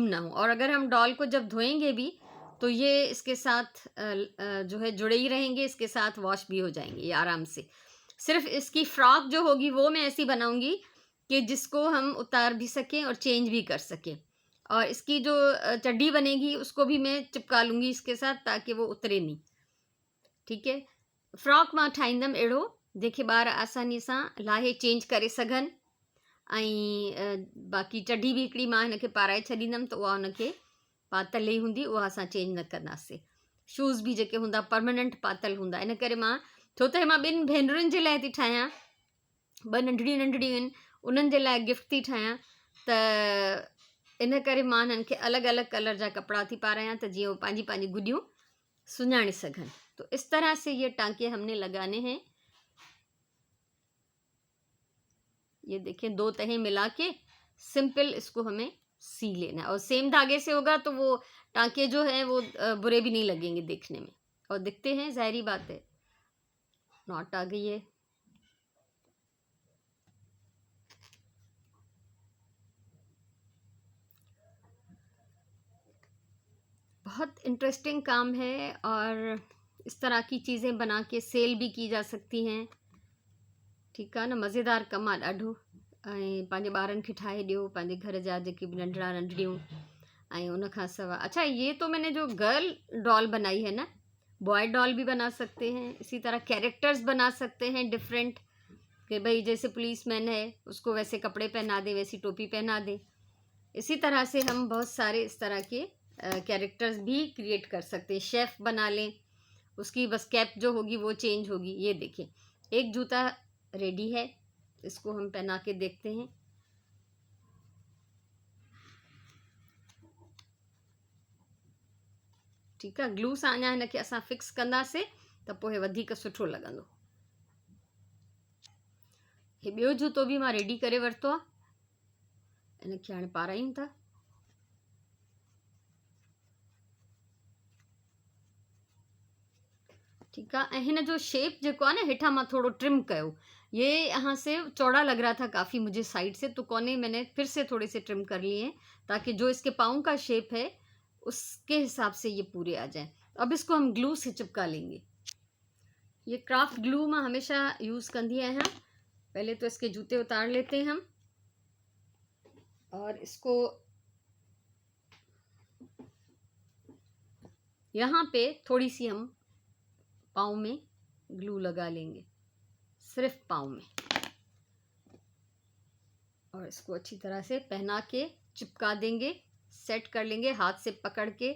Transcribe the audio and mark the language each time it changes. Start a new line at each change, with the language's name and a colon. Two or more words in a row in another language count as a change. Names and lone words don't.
Urdu: اور اگر ہم ڈول کو جب دھوئیں گے بھی تو یہ اس کے ساتھ جو ہے جڑے ہی رہیں گے، اس کے ساتھ واش بھی ہو جائیں گے یہ آرام سے. صرف اس کی فراک جو ہوگی وہ میں ایسی بناؤں گی کہ جس کو ہم اتار بھی سکیں اور چینج بھی کر سکیں. اور اس کی جو چڈی بنے گی اس کو بھی میں چپکا لوں گی اس کے ساتھ، تاکہ وہ اترے نہیں. ٹھیک ہے,
Sindhi: फ्रॉक मां ठाहींदमि अहिड़ो जेके ॿार आसानी सां लाहे चेंज करे सघनि। ऐं बाक़ी चड्डी बि हिकिड़ी मां हिनखे पाराए छॾींदमि, त उहा हुनखे पातल ई हूंदी, उहा असां चेंज न कंदासीं। शूज़ बि जेके हूंदा परमानेंट पातल हूंदा। इन करे मां, छो त मां ॿिनि भेनरुनि जे लाइ थी ठाहियां, 2 नंढड़ियूं नंढड़ियूं आहिनि, उन्हनि जे लाइ गिफ्ट थी ठाहियां, त इन करे मां हिननि खे अलॻि अलॻि कलर जा कपिड़ा थी पारायां, त जीअं उहो पंहिंजी पंहिंजी गुॾियूं सुञाणे सघनि।
Urdu: تو اس طرح سے یہ ٹانکے ہم نے لگانے ہیں۔ یہ دیکھیں، 2 تہیں ملا کے سمپل اس کو ہمیں سی لینا ہے. اور سیم دھاگے سے ہوگا تو وہ ٹانکے جو ہیں وہ برے بھی نہیں لگیں گے دیکھنے میں، اور دکھتے ہیں، ظاہری بات ہے. ناٹ آ گئی ہے. بہت انٹرسٹنگ کام ہے، اور اس طرح کی چیزیں بنا کے سیل بھی کی جا سکتی ہیں. ٹھیک ہے نا,
Sindhi: मज़ेदार कमु आहे ॾाढो। ऐं पंहिंजे ॿारनि खे ठाहे ॾियो, पंहिंजे घर जा जेके भी नंढड़ा नंढड़ियूं। ऐं उन खां सवाइ,
Urdu: اچھا یہ تو میں نے جو
English: girl doll
Urdu: بنائی ہے نا,
English: boy doll
Urdu: بھی بنا سکتے ہیں. اسی طرح کیریکٹرز بنا سکتے ہیں ڈفرنٹ، کہ بھائی جیسے پولیس مین ہے اس کو ویسے کپڑے پہنا دے، ویسی ٹوپی پہنا دے. اسی طرح سے ہم بہت سارے اس طرح کے کیریکٹرز بھی کریئیٹ کر سکتے ہیں. شیف بنا لیں، اس کی بس کیپ جو ہوگی وہ چینج ہوگی. یہ دیکھیے، ایک جوتا ریڈی ہے، اس کو ہم پہنا کے دیکھتے ہیں. ٹھیک ہے,
Sindhi: ग्लू सां अञा हिनखे असां फिक्स कंदासीं त पोइ वधीक सुठो लॻंदो। हे ॿियो जूतो बि मां रेडी करे वरितो आहे, हिनखे हाणे पारायूं था।
Urdu: ٹھیک ہے,
Sindhi: हिन जो शेप जेको आहे न, हेठां मां थोड़ो ट्रिम कयो।
Urdu: یہ یہاں سے چوڑا لگ رہا تھا کافی مجھے سائیڈ سے، تو کونے میں نے پھر سے تھوڑے سے ٹرم کر لیے ہیں، تاکہ جو اس کے پاؤں کا شیپ ہے اس کے حساب سے یہ پورے آ جائیں. اب اس کو ہم گلو سے چپکا لیں گے. یہ
English: craft glue
Urdu: میں ہمیشہ یوز
Sindhi: कंदी आहियां।
Urdu: پہلے تو اس کے جوتے اتار لیتے ہیں ہم، اور اس کو یہاں پہ تھوڑی سی ہم پاؤں میں گلو لگا لیں گے، صرف پاؤں میں، اور اس کو اچھی طرح سے پہنا کے چپکا دیں گے، سیٹ کر لیں گے ہاتھ سے پکڑ کے.